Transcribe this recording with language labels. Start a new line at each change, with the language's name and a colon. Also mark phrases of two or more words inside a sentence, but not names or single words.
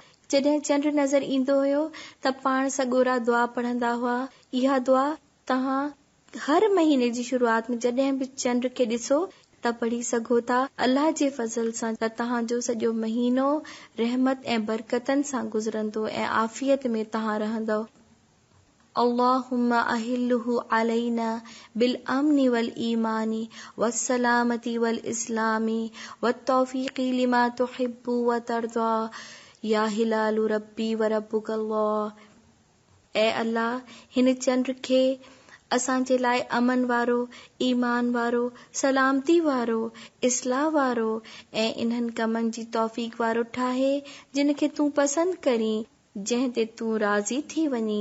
Sindhi: जॾहिं चंड नज़र ईंदो हुयो त पाण सॻोरा दुआ पढ़ंदा हुआ। इहा दुआ तव्हां हर महीने जी शुरूआत में जॾहिं बि चंड खे ॾिसो त पढ़ी सघो था। अल्लाह जे फज़ल सां त तव्हांजो सॼो महीनो रहमत ऐं बरकतनि सां गुज़रंदो ऐं आफ़ियत में तव्हां रहंदो।
Arabic: اللهم أهله علينا بالأمن والإيمان والسلامة والإسلام والتوفيق لما تحب وترضى يا هلال ربي وربك الله.
Sindhi: ऐ अल्लाह, हिन चंड खे असांजे लाइ अमन वारो, ईमान वारो, सलामती वारो, इस्लाह वारो ऐं इन्हनि कमनि जी तौफ़ीक़ वारो ठाहे जिन खे तूं पसंद करीं, जंहिं ते तूं राज़ी थी वञी।